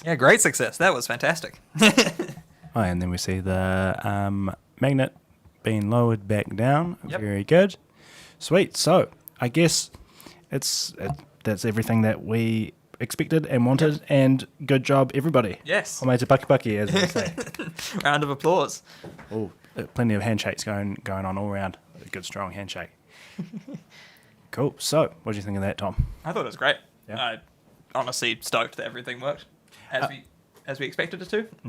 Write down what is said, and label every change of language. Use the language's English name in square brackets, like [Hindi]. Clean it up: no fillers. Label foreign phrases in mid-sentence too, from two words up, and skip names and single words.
[English] Yeah, great success. That was fantastic. And then we see the magnet being lowered back down. Yep. Very good. Sweet. So I guess that's everything that we expected and wanted, and good job, everybody. Yes. [Māori] Homai te paki, [English] as they say. Round of applause. Oh, plenty of handshakes going on all around. A good, strong handshake. Cool. So what do you think of that, Tom? I thought it was great. Yeah. Honestly stoked that everything worked as we expected it to. Mm-hmm.